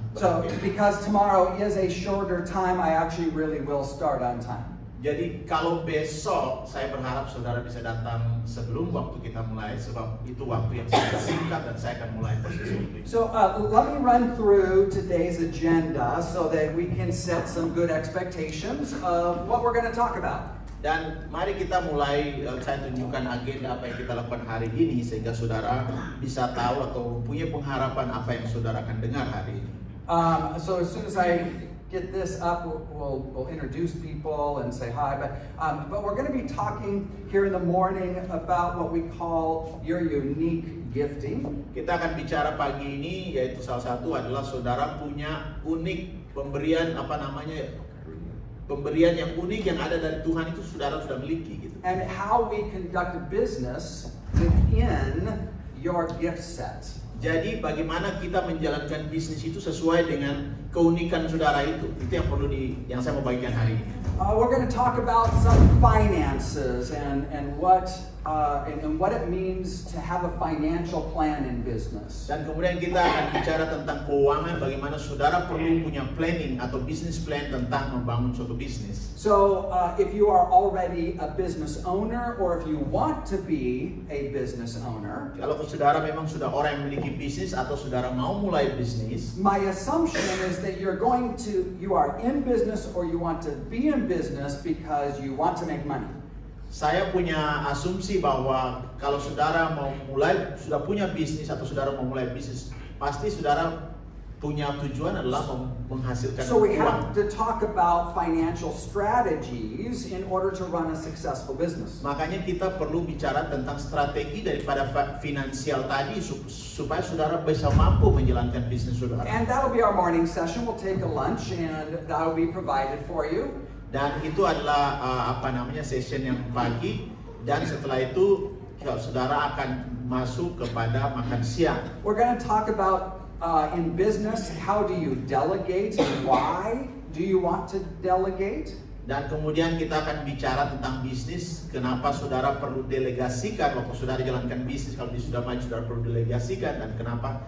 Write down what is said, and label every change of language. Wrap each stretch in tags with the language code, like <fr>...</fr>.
<en>So because tomorrow is a shorter time, I actually really will start on time.</en> <id>Jadi kalau besok saya berharap saudara bisa datang sebelum waktu kita mulai, sebab itu waktu yang sangat singkat dan saya akan mulai posisi.</id> <en>So let me run through today's agenda so that we can set some good expectations of what we're going to talk about.</en> <id>Dan mari kita mulai, saya tunjukkan agenda apa yang kita lakukan hari ini sehingga saudara bisa tahu atau punya pengharapan apa yang saudara akan dengar hari ini.</id> <en>So as soon as I get this up, we'll introduce people and say hi. But we're going to be talking here in the morning about what we call your unique gifting.</en> <id>Kita akan bicara pagi ini, yaitu salah satu adalah saudara punya unik pemberian pemberian yang unik yang ada dari Tuhan itu saudara sudah miliki gitu.</id> <en>And how we conduct a business within your gift set.</en> <id>Jadi bagaimana kita menjalankan bisnis itu sesuai dengan keunikan saudara itu yang perlu yang saya mau bagikan hari ini.</id> <en>We're going to talk about some finances and what it means to have a financial plan in business.</en> <id>Dan kemudian kita akan bicara tentang keuangan, bagaimana saudara perlu punya planning atau business plan tentang membangun suatu bisnis.</id> <en>So, if you are already a business owner or if you want to be a business owner,</en> <id>Kalau saudara memang sudah orang yang memiliki bisnis atau saudara mau mulai bisnis,</id> <en>my assumption is that you are in business or you want to be in business because you want to make money.</en> <id>saya punya asumsi bahwa kalau saudara sudah punya bisnis atau saudara mau mulai bisnis, pasti saudara punya tujuan adalah menghasilkan</id> <en>So we</en> <id>uang.</id> <en>have to talk about financial strategies in order to run a successful business.</en> <id>Makanya kita perlu bicara tentang strategi daripada finansial tadi supaya saudara bisa mampu menjalankan bisnis saudara.</id> <en>And that'll be our morning session. We'll take a lunch and that'll be provided for you.</en> <id>Dan itu adalah session yang pagi, dan setelah itu saudara akan masuk kepada makan siang.</id> <en>We're going to talk about in business, how do you delegate and why do you want to delegate?</en> <id>Dan kemudian kita akan bicara tentang bisnis, kenapa saudara perlu delegasikan waktu saudara jalankan bisnis. Kalau sudah maju saudara perlu delegasikan, dan kenapa</id>